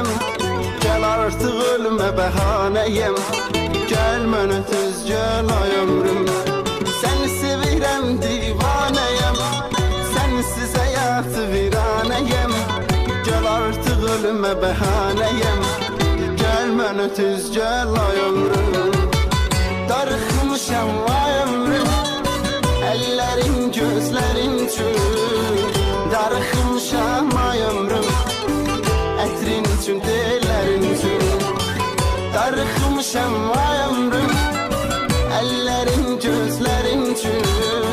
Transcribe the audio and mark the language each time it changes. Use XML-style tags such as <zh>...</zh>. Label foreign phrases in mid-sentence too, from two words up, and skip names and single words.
<tr>Gel artık ölüme</tr> <az>bəhanəyəm, gel mənə tez gel ay ömrüm. Seni sevirəm divanəyəm, sensiz hayatı viranəyəm.</az> <tr>Gel artık ölüme</tr> <az>bəhanəyəm, gel mənə tez gel ay ömrüm. Darıxmışam ay ömrüm,</az> <tr>ellerin gözlerin</tr> <az>üçün. Darıxmışam ay ömrüm, ətrin üçün, tellərin üçün. Darıxmışam ay ömrüm,</az> <tr>ellerin gözlerin</tr> <az>üçün.</az>